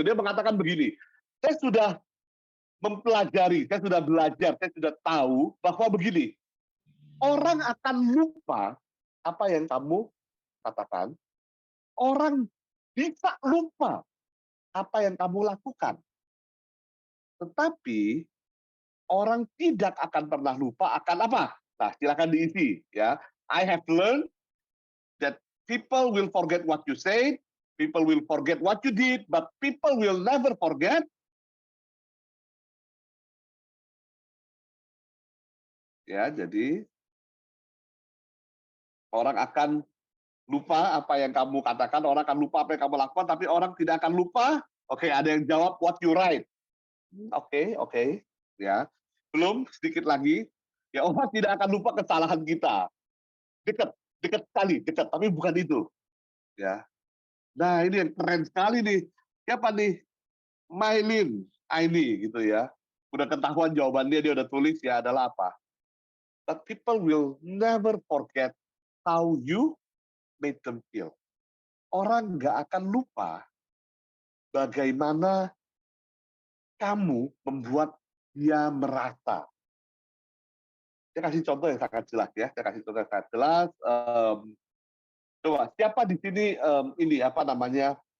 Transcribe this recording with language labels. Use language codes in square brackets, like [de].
[id] Dia mengatakan begini, saya sudah mempelajari, saya sudah belajar, saya sudah tahu bahwa begini, orang akan lupa apa yang kamu katakan, orang bisa lupa apa yang kamu lakukan. Tetapi orang tidak akan pernah lupa akan apa? Nah, silakan diisi ya. [en] I have learned that people will forget what you said, people will forget what you did, but people will never forget. [id] Ya, jadi orang akan lupa apa yang kamu katakan, orang akan lupa apa yang kamu lakukan, tapi orang tidak akan lupa. Oke, ada yang jawab [en] what you write. [id] Oke, ya. Belum sedikit lagi, ya orang tidak akan lupa kesalahan kita. Dekat sekali, dekat, tapi bukan itu. Ya. Nah, ini yang keren sekali nih. Siapa nih? Maylin Aini gitu ya. Udah ketahuan jawabannya, dia udah tulis ya adalah apa? [en] But people will never forget how you made them feel. [id] Orang nggak akan lupa bagaimana kamu membuat dia merasa. Saya kasih contoh yang sangat jelas ya. Saya kasih contoh yang sangat jelas. Coba siapa di sini ini apa namanya?